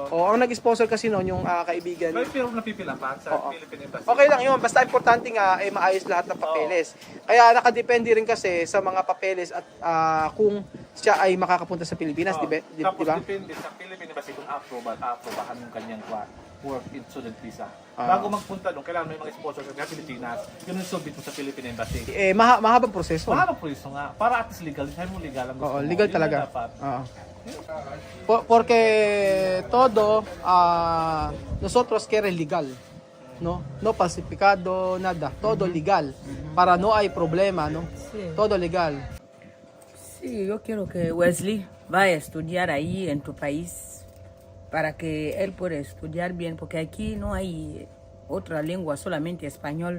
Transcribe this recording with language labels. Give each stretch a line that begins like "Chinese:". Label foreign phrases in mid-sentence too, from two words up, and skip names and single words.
Filipino: O ang nag-sponsor kasi noon yung kaibigan. Pero napipila pa sa Oo. Philippine Embassy. Okay lang yun, basta importante nga maayos lahat ng papeles. Kaya nakadepende rin kasi sa mga papeles at kung siya ay makakapunta sa Pilipinas, Oo. di Tapos ba? depende sa Philippine Embassy kung aprobahan yung kanyang
English: work in student visa.
Filipino: Ah. Bago magpunta doon, kailangan may mga sponsor sa Pilipinas. Yun yung submit mo sa Philippine Embassy. Mahabang proseso. Mahabang proseso nga. Para
English: at least
Filipino: legal. Sabi mo legal ang gusto Oo, mo. legal Yun talaga. ang dapat. Oo.
Spanish: Porque todo nosotros quiere legal. No falsificado, nada. Todo legal. Para no hay problema, no? Sí. Todo legal. Sí, yo quiero que Wesley vaya a estudiar ahí en tu país para que él pueda estudiar bien, porque aquí no hay otra lengua, solamente español.